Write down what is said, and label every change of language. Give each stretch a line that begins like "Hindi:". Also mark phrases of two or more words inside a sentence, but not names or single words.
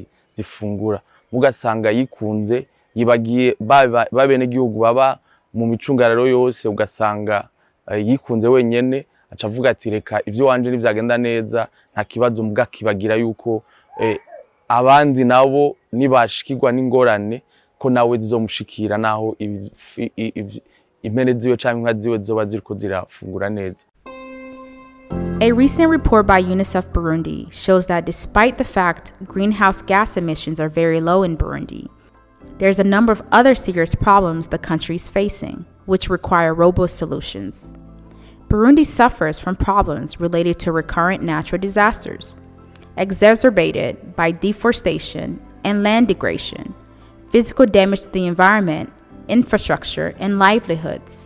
Rundi: zifungura, mugasanga yikunze yibagiye babenegihugu baba mu micungararo yose, ugasanga yikunze wenyene acavuga ati reka ivyo wanje nivyagenda neza nta kibazo, mbwa kibagira yuko abandi nabo nibashikirwa n'ingorane ko nawe zizomushikira, naho impene ziwe canke inka ziwe zoba ziriko zirafungura neza.
English: A recent report by UNICEF Burundi shows that despite the fact greenhouse gas emissions are very low in Burundi, there's a number of other serious problems the country is facing, which require robust solutions. Burundi suffers from problems related to recurrent natural disasters, exacerbated by deforestation and land degradation, physical damage to the environment, infrastructure, and livelihoods.